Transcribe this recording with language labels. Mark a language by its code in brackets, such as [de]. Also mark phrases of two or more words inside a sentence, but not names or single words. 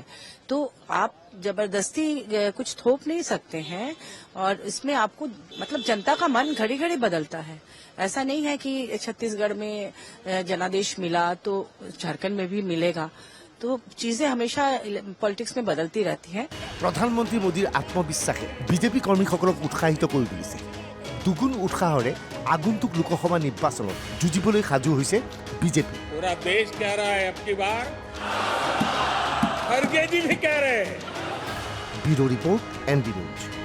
[hi] तो आप जबरदस्ती कुछ थोप नहीं सकते हैं और इसमें आपको मतलब जनता का मन घड़ी घड़ी बदलता है। ऐसा नहीं है कि छत्तीसगढ़ में जनादेश मिला तो झारखंड में भी मिलेगा। तो चीजें हमेशा पॉलिटिक्स में बदलती रहती हैं। [as] প্ৰধানমন্ত্ৰী মোদীৰ আত্মবিশ্বাসে বিজেপি কৰ্মীসকলক উৎসাহিত কৰি তুলিছে। দুগুণ উৎসাহৰে আগন্তুক লোকসভা নিৰ্বাচনত যুঁজিবলৈ সাজু হৈছে বিজেপি। [hi] पूरा देश कह रहा है अब की बार, खड़गे जी भी कह रहे हैं। [as] ব্যুৰো ৰিপৰ্ট এনডি নিউজ।